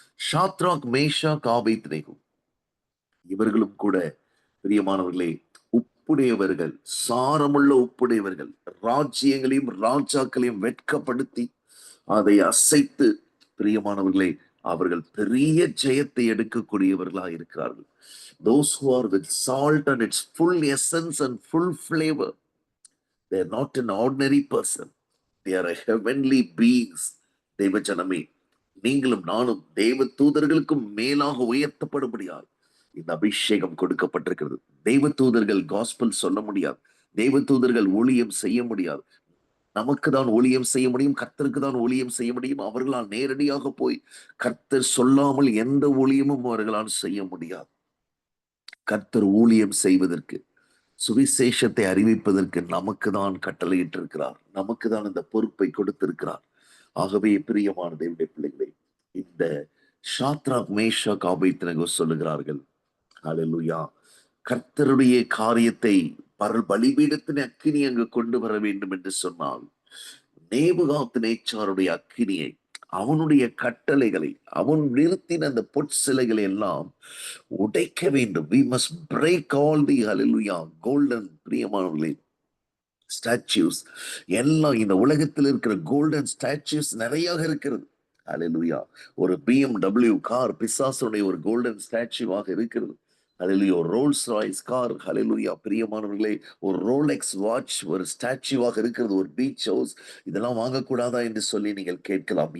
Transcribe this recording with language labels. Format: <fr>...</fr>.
<ta>Shadrach, Meshach, Abednego இவர்களும் கூட பிரியமானவர்களே உப்புடையவர்கள், சாரமுள்ள உப்புடையவர்கள். ராஜ்யங்களையும் ராஜாக்களையும் வெட்கப்படுத்தி அதை அசைத்து பிரியமானவர்களே அவர்கள் பெரிய ஜெயத்தை எடுக்கக்கூடியவர்களாக இருக்கிறார்கள்.</ta> <en>Those who are with salt and its full essence and full flavor, they are not an ordinary person, they are a heavenly beings.</en> <ta>தெய்வ ஜனமே, நீங்களும் நானும் தெய்வ தூதர்களுக்கும் மேலாக உயர்த்தப்படும்படியால் இந்த அபிஷேகம் கொடுக்கப்பட்டிருக்கிறது. தெய்வ தூதர்கள் காஸ்பல் சொல்ல முடியாது, தெய்வ தூதர்கள் ஊழியம் செய்ய முடியாது. நமக்கு தான் ஊழியம் செய்ய முடியும், கர்த்தருக்கு தான் ஊழியம் செய்ய முடியும். அவர்களால் நேரடியாக போய் கர்த்தர் சொல்லாமல் எந்த ஊழியமும் அவர்களால் செய்ய முடியாது. கர்த்தர் ஊழியம் செய்வதற்கு, சுவிசேஷத்தை அறிவிப்பதற்கு நமக்கு தான் கட்டளையிட்டிருக்கிறார், நமக்கு தான் இந்த பொறுப்பை கொடுத்திருக்கிறார். ஆகவே பிரியமான தேவனுடைய பிள்ளைகளே, இந்த ஷாத்ராக் மேஷாக் ஆபேத்நேகோ சொல்லுகிறார்கள், ஹalleluya, கர்த்தருடைய காரியத்தை பலிபீடத்தின் அக்கினி அங்கு கொண்டு வர வேண்டும் என்று சொன்னால், நேபுகாத் நேச்சாருடைய அக்கினியை, அவனுடைய கட்டளைகளை, அவன் நிறுத்தின அந்த பொற்சிலைகளை எல்லாம் உடைக்க வேண்டும்.</ta> <en>We must break all the hallelujah golden,</en> <ta>பிரியமானவர்களே,</ta> <en>statues</en> <ta>எல்லாம். இந்த உலகத்தில் இருக்கிற</ta> <en>golden statues</en> <ta>நிறைய இருக்கிறது. ஹalleluya, ஒரு BMW கார் பிசாசுடைய ஒரு கோல்டன் ஸ்டாச்சுவாக இருக்கிறது. ஹalleluya, ஒரு ரோல்ஸ் ராய்ஸ் கார், ஹalleluya பிரியமானவர்களே, ஒரு ரோலெக்ஸ் வாட்ச் ஒரு ஸ்டாச்சுவாக இருக்கிறது. ஒரு பீச் ஹவுஸ், இதெல்லாம் வாங்கக்கூடாதா என்று சொல்லி நீங்கள் கேட்கலாம்.</ta>